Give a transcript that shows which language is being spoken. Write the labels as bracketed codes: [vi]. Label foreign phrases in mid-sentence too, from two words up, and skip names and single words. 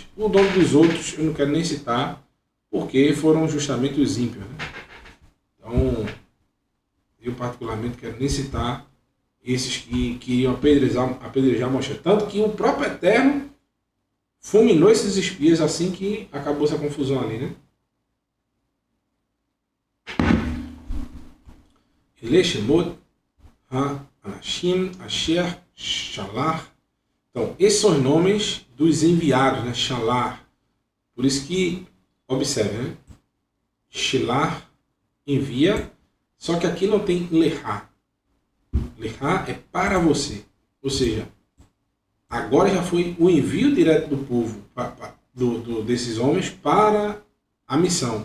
[pt] O nome dos outros eu não quero nem citar, porque foram justamente os ímpios, né? Então, eu particularmente quero nem citar esses que iam apedrejar Moshe. Tanto que o próprio Eterno fulminou esses espias assim que acabou essa confusão ali, né? [he] אלה שמות האנשים אשר שלח. [pt] Então, esses são os nomes dos enviados, né? Shalach. Por isso que, observe, né? Shalach, envia, só que aqui não tem lehá. Lehá é para você. Ou seja, agora já foi o envio direto do povo, desses homens, para a missão.